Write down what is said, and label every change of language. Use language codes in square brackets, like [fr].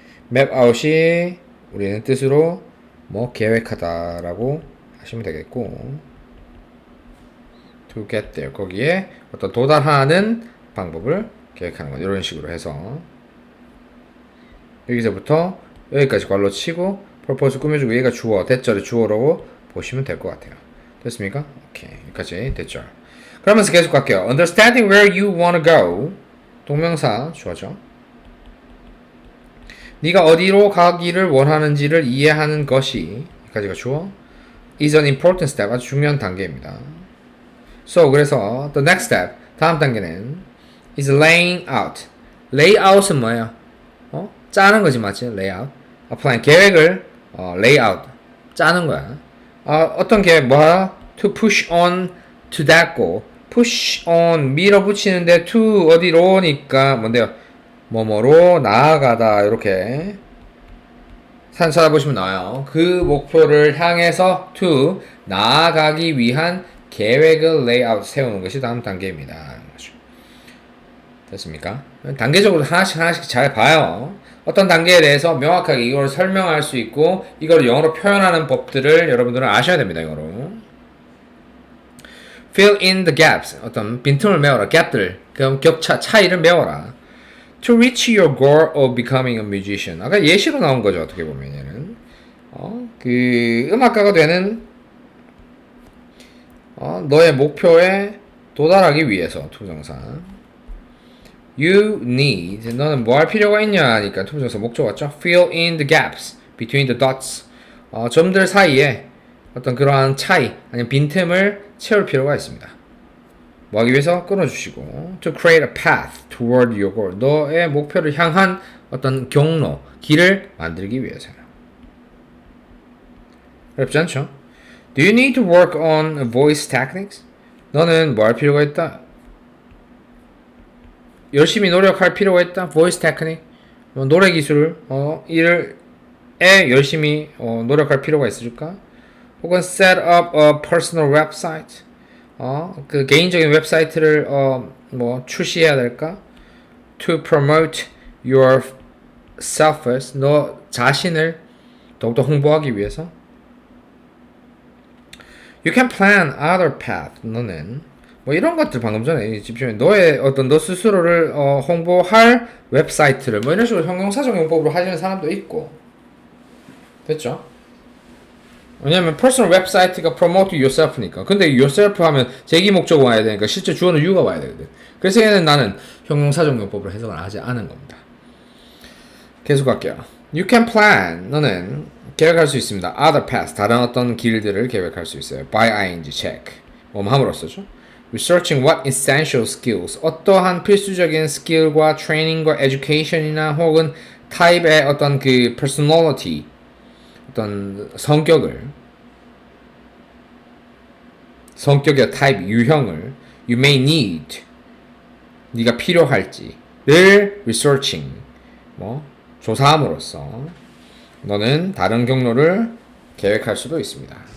[ko] map out이 우리는 뜻으로 뭐 계획하다 라고 하시면 되겠고 to get there 거기에 어떤 도달하는 방법을 계획하는 것 이런 식으로 해서 여기서부터 여기까지 괄호 치고 purpose 꾸며주고 얘가 주어, 대절이 주어라고 보시면 될 것 같아요. 됐습니까? 오케이. 여기까지 됐죠. 그러면서 계속 갈게요. [en] Understanding where you want to go [ko] 동명사 주어죠. 네가 어디로 가기를 원하는지를 이해하는 것이 여기까지가 주어 [en] is an important step [ko] 아주 중요한 단계입니다. [en] So [ko] 그래서 [en] the next step [ko] 다음 단계는 [en] is laying out layout은 [ko] 뭐예요? 짜는 거지 맞지? [en] layout applying [ko] 계획을 [en] lay out [ko] 짜는 거야. 어떤 계획 뭐야? [en] to push on to that goal push on [ko] 밀어붙이는데 [en] to [ko] 어디로니까 뭔데요? 뭐뭐로 나아가다 이렇게 사진 찾아보시면 나와요. 그 목표를 향해서 to 나아가기 위한 계획을 lay out 세우는 것이 다음 단계입니다. 됐습니까? 단계적으로 하나씩 잘 봐요. 어떤 단계에 대해서 명확하게 이걸 설명할 수 있고 이걸 영어로 표현하는 법들을 여러분들은 아셔야 됩니다. 영어로 [en] fill in the gaps [ko] 어떤 빈틈을 메워라. 갭들 그럼 격차 차이를 메워라. [en] to reach your goal of becoming a musician [ko] 아까 예시로 나온 거죠. 어떻게 보면 얘는 그 음악가가 되는 너의 목표에 도달하기 위해서 투정사 [en] You need [ko] 너는 뭐 할 필요가 있냐 하니까 투부정사 목적 왔죠? [en] Fill in the gaps between the dots [ko] 점들 사이에 어떤 그러한 차이 아니면 빈틈을 채울 필요가 있습니다. 뭐 하기 위해서 끊어주시고 [en] To create a path toward your goal [ko] 너의 목표를 향한 어떤 경로 길을 만들기 위해서요. 어렵지 않죠? [en] Do you need to work on voice techniques? [ko] 너는 뭐 할 필요가 있다? 열심히 노력할 필요가 있다. voice technique 노래 기술 일에 열심히 노력할 필요가 있을까? 혹은 [en] set up a personal website [ko] 그 개인적인 웹사이트를 뭐 출시해야 될까? [en] to promote yourself first [ko] 너 자신을 더욱더 홍보하기 위해서 [en] You can plan other path [ko] 너는 뭐 이런 것들 방금 전에 집중해 너의 어떤 너 스스로를 홍보할 웹사이트를 뭐 이런 식으로 형용사적 용법으로 하시는 사람도 있고 됐죠? 왜냐면 퍼스널 웹사이트가 [en] promote yourself [ko] 니까. 근데 yourself 하면 제기 목적 와야 되니까 실제 주어는 you가 와야 되거든. 그래서 얘는 나는 형용사적 용법으로 해석을 하지 않은 겁니다. [en] 계속 할게요. You can plan. [ko] 너는 계획할 수 있습니다. [en] Other paths. [ko] 다른 어떤 길들을 계획할 수 있어요. [en] By ing check. 함으로써죠. Researching what essential skills. [ko] 어떠한 필수적인 스킬과 트레이닝과 education이나 혹은 타입의 어떤 그 personality 어떤 성격의 타입 유형을 [en] you may need [ko] 네가 필요할지를 researching 조사함으로써 너는 다른 경로를 계획할 수도 있습니다.